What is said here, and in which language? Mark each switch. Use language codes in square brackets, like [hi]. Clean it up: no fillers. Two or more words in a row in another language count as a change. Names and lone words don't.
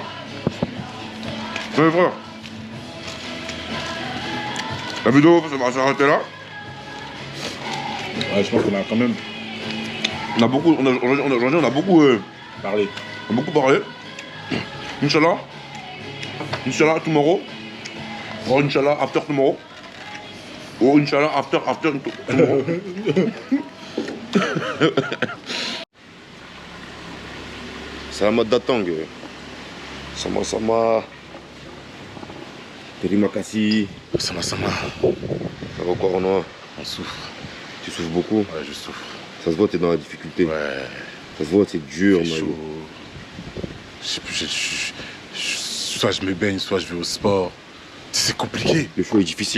[fr] C'est frère. La vidéo va s'arrêter là. Ouais, je pense qu'on a quand même On a beaucoup, on a beaucoup parlé. On a beaucoup parlé. Inch'Allah. Inch'Allah tomorrow. [en] Or Inch'Allah after tomorrow. Or Inch'Allah after tomorrow. [id] Salamat datang. Sama-sama. Terima kasih. Sama-sama. [fr] Ça va encore en noir. On souffre. Tu souffres beaucoup. Ouais, je souffre. Ça se voit, t'es dans la difficulté. Ouais. Ça se voit, c'est dur, C'est man. chaud. Soit je me baigne, soit je vais au sport. C'est compliqué. Le choix est difficile.